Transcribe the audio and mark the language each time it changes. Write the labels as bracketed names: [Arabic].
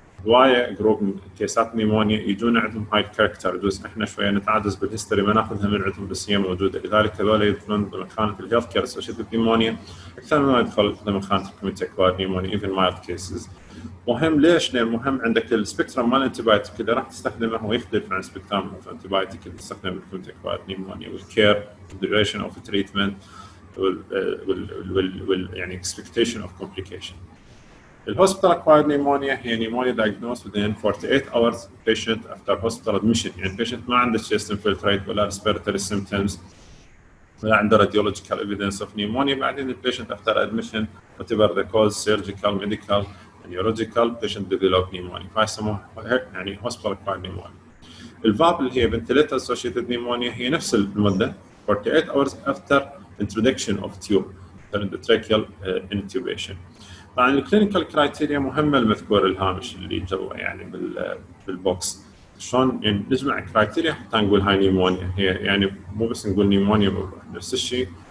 [Arabic] هواية جروب من كيسات نيمونيا يجون عندهم هاي الكاركتر، يجوز احنا شوية نتعجز بالهيستوري ما ناخذها من عندهم بس هي موجودة، لذلك هذول يدخلون ضمن خانة الهيلث كير اسوشيتد نيمونيا أكثر مما يدخل ضمن خانة الكوميونتي اكوايرد نيمونيا [English] even mild cases. [Arabic] مهم ليش؟ لأن مهم عندك السبيكترم مال الانتيبايوتيك اللي راح تستخدمه هو يختلف عن السبيكترم الانتيبايوتيك اللي تستخدمه بالكوميونتي اكوايرد نيمونيا، والكير [English] duration of treatment [Arabic] وال يعني [English] expectation of complication. الهوسبيتال acquired pneumonia هي pneumonia diagnosed within 48 hours patient after hospital admission، يعني patient ما عنده chest infiltrate ولا respiratory symptoms ولا عنده radiological evidence of pneumonia، بعدين patient after admission whatever the cause surgical medical neurological patient develop pneumonia، [Arabic] فهي يسموها يعني [English] hospital acquired pneumonia. [Arabic] الفاب اللي هي [English] ventilator associated pneumonia [Arabic] هي نفس المدة [English] 48 hours after introduction of tube endotracheal intubation. [Arabic] طبعا الكلينيكال كرايتيريا مهمه المذكور الهامش اللي جوا يعني بالبوكس، شلون يعني نجمع كرايتيريا حتى نقول هاي نيمونيا، هي يعني مو بس نقول نيمونيا نفس الشيء.